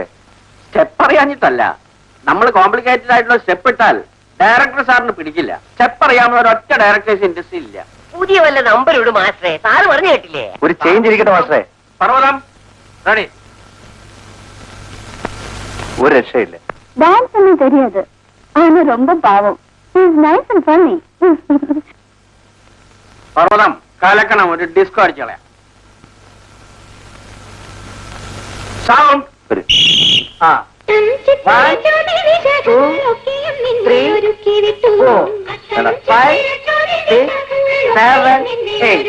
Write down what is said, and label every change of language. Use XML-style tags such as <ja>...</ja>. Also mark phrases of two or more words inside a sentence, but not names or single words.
<ml>സ്റ്റെപ്പ് അറിയാഞ്ഞിട്ടല്ല, നമ്മൾ കോംപ്ലിക്കേറ്റഡ് ആയിട്ടുള്ള സ്റ്റെപ്പ് ഇട്ടാൽ ഡയറക്ടർ സാറിന് പിടിക്കില്ല. സ്റ്റെപ്പ് അറിയാവുന്ന ഒരൊറ്റ</ml> <en>directors industry</en> <ml>ഇല്ല. പുതിയ വല്ല നമ്പർ ഇടും മാസ്റ്ററെ, സാറ് പറഞ്ഞു കേട്ടില്ലേ? ഒരു ചേഞ്ച് ഇരിക്കട്ടെ മാസ്റ്ററെ. പർവ്വതം റെഡി. ഒരു രക്ഷയില്ല.</ml> <ta>டான்ஸ் ஒன்னும் தெரியாது, ஆனா ரொம்ப பாவம்.</ta> <en>He is nice and funny.</en> <ml>പർവ്വതം കലക്കണം, ഒരു ഡിസ്കോ അടിച്ചോളയാ. സൗണ്ട്. ഒരു ആ 1, 2, 3, 4, 5, 6, 7, 8.</ml>